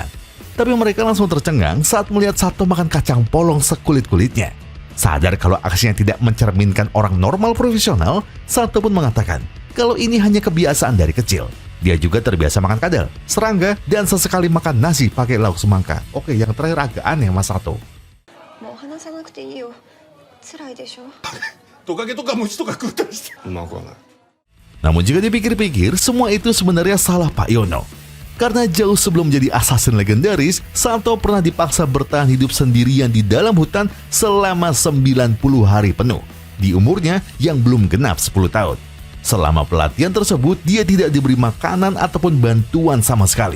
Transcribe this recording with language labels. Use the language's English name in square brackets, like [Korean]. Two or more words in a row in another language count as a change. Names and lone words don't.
[Indonesian] Tapi mereka langsung tercengang saat melihat Sato makan kacang polong sekulit-kulitnya. Sadar kalau aksinya tidak mencerminkan orang normal profesional, Sato pun mengatakan kalau ini hanya kebiasaan dari kecil. Dia juga terbiasa makan kadal, serangga, dan sesekali makan nasi pakai lauk semangka. Oke, yang terakhir agak aneh Mas Sato. [Japanese] もう話さなくていいよ。辛いでしょ。トカゲとか虫とか食ったりしてうまくはない。 [Indonesian] Namun jika dipikir-pikir, semua itu sebenarnya salah Pak Yono. Karena jauh sebelum menjadi assassin legendaris, Sato pernah dipaksa bertahan hidup sendirian di dalam hutan selama 90 hari penuh, di umurnya yang belum genap 10 tahun. Selama pelatihan tersebut, dia tidak diberi makanan ataupun bantuan sama sekali.